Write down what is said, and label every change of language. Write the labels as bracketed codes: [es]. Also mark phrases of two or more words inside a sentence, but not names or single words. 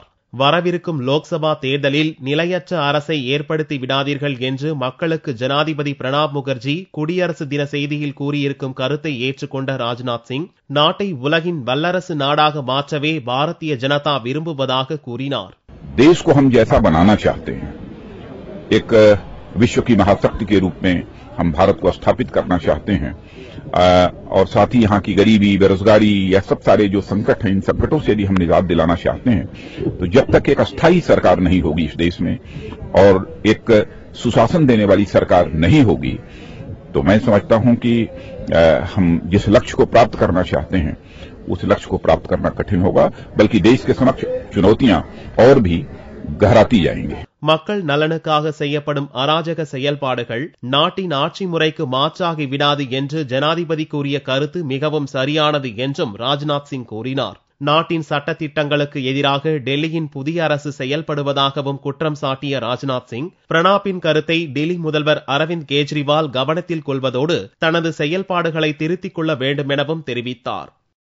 [ta] வரவிருக்கும் லோக்சபா தேர்தலில் நிலையற்ற அரசை ஏற்படுத்தி விடாதீர்கள் என்று மக்களுக்கு ஜனாதிபதி பிரணாப் முகர்ஜி குடியரசு தின செய்தியில் கூறியிருக்கும் கருத்தை ஏற்றுக்கொண்ட ராஜ்நாத் சிங், நாட்டை உலகின் வல்லரசு நாடாக மாற்றவே பாரதிய ஜனதா விரும்புவதாக கூறினார். [hi] देश को हम जैसा बनाना चाहते हैं, एक विश्व की महाशक्ति के रूप में हम भारत को स्थापित करना चाहते हैं और साथ ही यहाँ की गरीबी, बेरोजगारी या सब सारे जो संकट हैं, इन संकटों से यदि हम निजात दिलाना चाहते हैं तो जब तक एक अस्थायी सरकार नहीं होगी इस देश में और एक सुशासन देने वाली सरकार नहीं होगी, तो मैं समझता हूं कि हम जिस लक्ष्य को प्राप्त करना चाहते हैं उस लक्ष्य को प्राप्त करना कठिन होगा, बल्कि देश के समक्ष चुनौतियां और भी गहराती जाएंगी. [ta] மக்கள் நலனுக்காக செய்யப்படும் அராஜக செயல்பாடுகள் நாட்டின் ஆட்சி முறைக்கு மாற்றாகி விடாது என்று ஜனாதிபதி கூறிய கருத்து மிகவும் சரியானது என்றும் ராஜ்நாத் சிங் கூறினார். நாட்டின் சட்டத்திட்டங்களுக்கு எதிராக டெல்லியின் புதிய அரசு செயல்படுவதாகவும் குற்றம் சாட்டிய ராஜ்நாத் சிங், பிரணாப்பின் கருத்தை டெல்லி முதல்வர் அரவிந்த் கெஜ்ரிவால் கவனத்தில் கொள்வதோடு தனது செயல்பாடுகளை திருத்திக் கொள்ள வேண்டும் எனவும் தெரிவித்தார்.